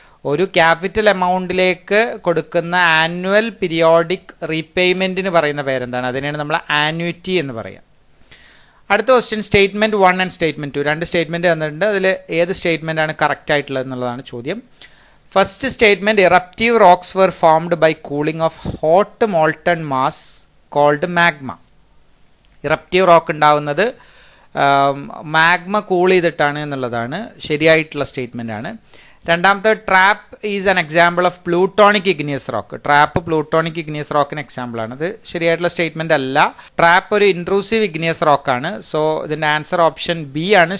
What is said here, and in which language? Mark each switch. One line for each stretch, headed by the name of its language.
Malayalam: ഒരു ക്യാപിറ്റൽ എമൗണ്ടിലേക്ക് കൊടുക്കുന്ന annual periodic റീപേയ്മെന്റിന് പറയുന്ന പേരെന്താണ്? അതിനെയാണ് നമ്മൾ ആന്വിറ്റി എന്ന് പറയുക. അടുത്ത question, statement 1 and statement 2. 2 statement തന്നിട്ടുണ്ട്. അതിൽ ഏത് സ്റ്റേറ്റ്മെന്റ് ആണ് കറക്റ്റ് ആയിട്ടുള്ളത് എന്നുള്ളതാണ് ചോദ്യം.
English: First statement, eruptive rocks were formed by cooling of hot molten mass called magma.
Malayalam: ഇറപ്റ്റീവ് rock ഉണ്ടാവുന്നത് മാഗ്മ കൂൾ ചെയ്തിട്ടാണ് എന്നുള്ളതാണ് ശരിയായിട്ടുള്ള സ്റ്റേറ്റ്മെന്റ് ആണ്.
English: രണ്ടാമത്തെ, trap is an example of plutonic igneous rock.
Malayalam: Trap plutonic igneous റോക്കിന് example ആണ്. ഇത് ശരിയായിട്ടുള്ള സ്റ്റേറ്റ്മെന്റ് അല്ല. ട്രാപ്പ് ഒരു ഇൻട്രൂസീവ് ഇഗ്നിയസ് റോക്ക് ആണ്. സോ ഇതിന്റെ ആൻസർ ഓപ്ഷൻ ബി ആണ്.